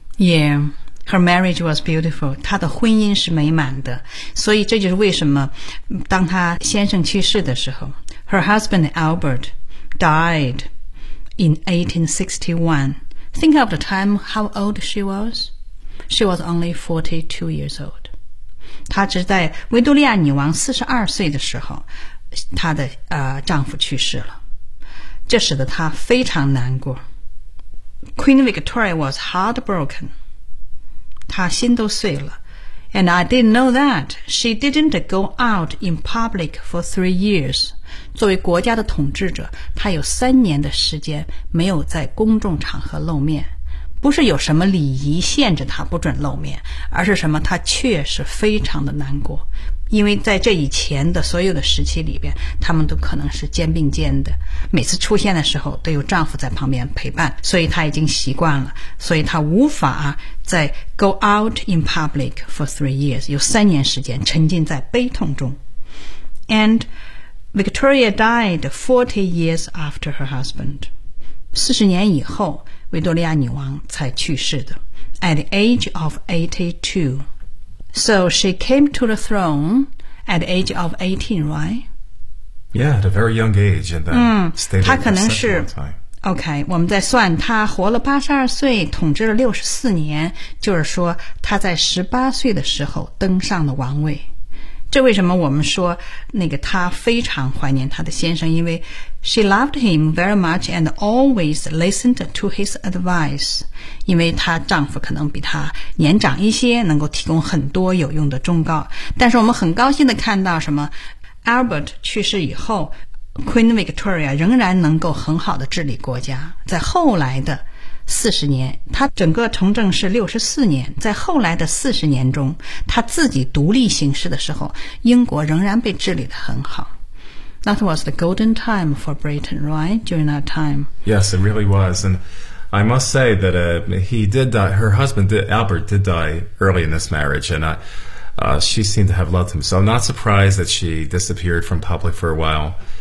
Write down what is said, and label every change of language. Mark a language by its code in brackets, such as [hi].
[en] Yeah, her marriage was beautiful. [zh] 她的婚姻是美满的。所以这就是为什么当她先生去世的时候 , [en] her husband Albert died in 1861. Think of the time, how old she was. She was only 42 years old. [zh] 她只在维多利亚女王42岁的时候她的丈夫去世了，这使得她非常难过。 [en] Queen Victoria was heartbroken. [zh] 她心都碎了。 [en] And I didn't know that she didn't go out in public for 3 years. [zh] 作为国家的统治者，她有三年的时间没有在公众场合露面，不是有什么礼仪限制他不准露面，而是什么，他确实非常的难过，因为在这以前的所有的时期里边，他们都可能是肩并肩的，每次出现的时候都有丈夫在旁边陪伴，所以他已经习惯了，所以他无法再 [en] go out in public for 3 years, [zh] 有三年时间沉浸在悲痛中。 [en] And Victoria died 40 years after her husband. [zh] 40年以后维多利亚女王才去世的 [en] at the age of 82. So she came to the throne at the age of 18, right? Yeah, at a very young age, and then stayed there for a long time. [zh] OK, 我们在算她活了82岁，统治了64年，就是说她在18岁的时候登上了王位。这为什么我们说那个她非常怀念她的先生，因为 [en] she loved him very much and always listened to his advice. [zh] 因为她丈夫可能比她年长一些，能够提供很多有用的忠告。但是我们很高兴地看到什么， Albert 去世以后， Queen Victoria 仍然能够很好地治理国家。在后来的40年，他整个从政是64年，在后来的40年中，他自己独立行事的时候，英国仍然被治理得很好。 [en] That was the golden time for Britain, right? During that time. Yes, it really was. And I must say that her husband, Albert, did die early in this marriage. And She seemed to have loved him. So I'm not surprised that she disappeared from public for a while.